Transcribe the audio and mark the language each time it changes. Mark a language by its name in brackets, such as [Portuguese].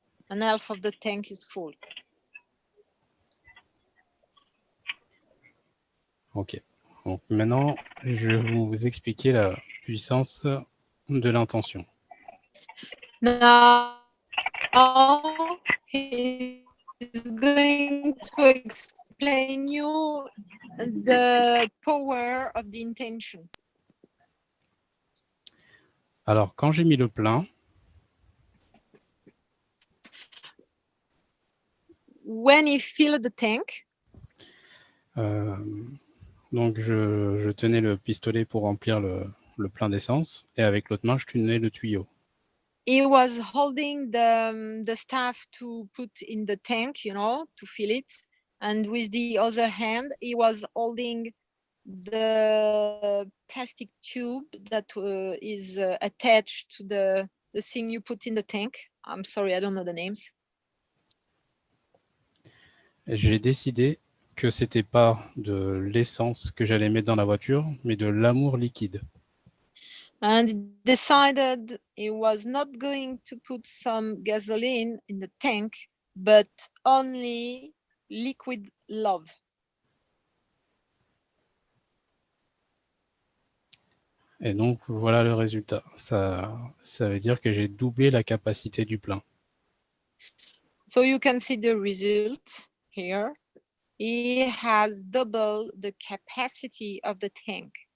[English] An half of the tank is full. Ok. [French] Donc maintenant, je vais vous expliquer la puissance de l'intention. [English] Now he's going to explain you the power of the intention. [French] Alors, quand j'ai mis le plein, [English] when he filled the tank, [French] donc je tenais le pistolet pour remplir le plein d'essence et avec l'autre main, je tenais le tuyau. [English] he was holding the staff to put in the tank, you know, to fill it. And with the other hand, he was holding the plastic tube that is attached to the thing you put in the tank. I'm sorry, I don't know the names. [French] J'ai décidé que c'était pas de l'essence que j'allais mettre dans la voiture, mais de l'amour liquide. [English] And decided he was not going to put some gasoline in the tank, but only liquid love. [French] Et donc, voilà le résultat. Ça veut dire que j'ai doublé la capacité du plein. [English] So you can see the result here. He has doubled the capacity of the tank.